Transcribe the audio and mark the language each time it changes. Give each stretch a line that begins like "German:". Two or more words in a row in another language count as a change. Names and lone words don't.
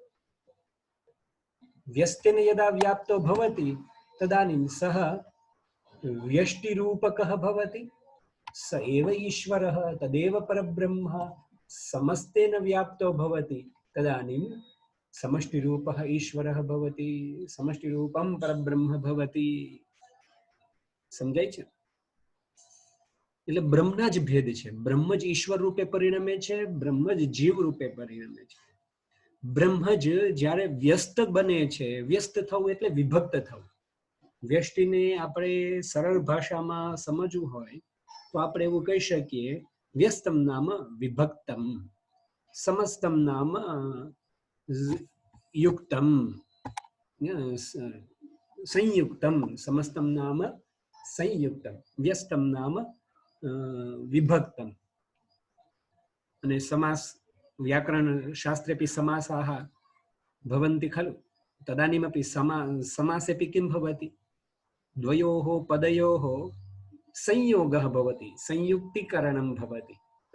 Sanskrit: व्यस्तेन यदा व्याप्तो भवति तदानीं सः व्यष्टिरूपकः भवति। स एव ईश्वरः, तदेव परब्रह्म। समस्तेन व्याप्तो भवति तदानीं समष्टिरूपः ईश्वरः भवति, समष्टिरूपं परब्रह्म भवति।
Gujarati: समझाय છે? એટલે બ્રહ્મના જ ભેદ છે। બ્રહ્મ જ ઈશ્વર રૂપે પરિણમે છે, બ્રહ્મ જ જીવ રૂપે પરિણમે છે। બ્રહ્મ જ જ્યારે વ્યસ્ત બને છે, વ્યસ્ત થવું એટલે વિભક્ત થવું। વ્યષ્ટિને આપણે સરળ ભાષામાં સમજવું હોય તો આપણે એવું કહી શકીએ,
Sanskrit: व्यस्तम नाम विभक्तम, समस्तम नाम युक्तम, संयुक्तम। समस्तम नाम संयुक्तम, व्यस्तम नाम विभक्तम। अने समास व्याकरण शास्त्रेपि समासाः भवन्ति खलु। तदानीमपि समासेपि किं भवति? द्वयोः पदयोः संयोगः भवति, संयुक्तीकरणं भवति।